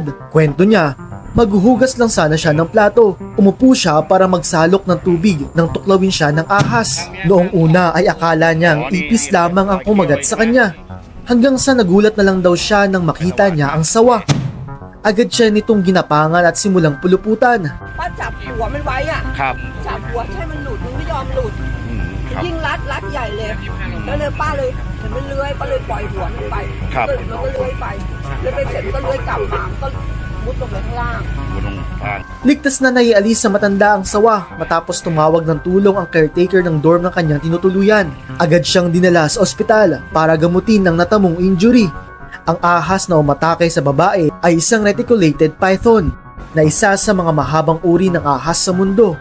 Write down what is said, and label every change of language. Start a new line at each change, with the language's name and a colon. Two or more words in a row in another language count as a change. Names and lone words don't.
Filipino: Kwento niya, maghuhugas lang sana siya ng plato. Umupo siya para magsalok ng tubig nang tuklawin siya ng ahas. Noong una ay akala niyang ipis lamang ang kumagat sa kanya. Hanggang sa nagulat na lang daw siya nang makita niya ang sawa. Agad siya nitong ginapangan at simulang puluputan.
Thai: ป้าจับหัวมันไว้อะ ครับ จับหัวให้มันหลุดมันไม่ยอมหลุด ครับ ยิ่งรัดใหญ่เลยแล้วเลยป้าเลยเห็นมันเลื้อยป้าเลยปล่อยหัวมันไป ครับ มันก็เลื้อยไปเลื้อยไปเสร็จก็เลื้อยกลับมามันก็มุดลงไปข้างล่าง บนลงล่าง
Filipino: Ligtas na naialis sa matanda ang sawa matapos tumawag ng tulong ang caretaker ng dorm ng kanyang tinutuluyan. Agad siyang dinala sa ospital para gamutin ng natamong injury. Ang ahas na umatake sa babae ay isang reticulated python na isa sa mga mahabang uri ng ahas sa mundo.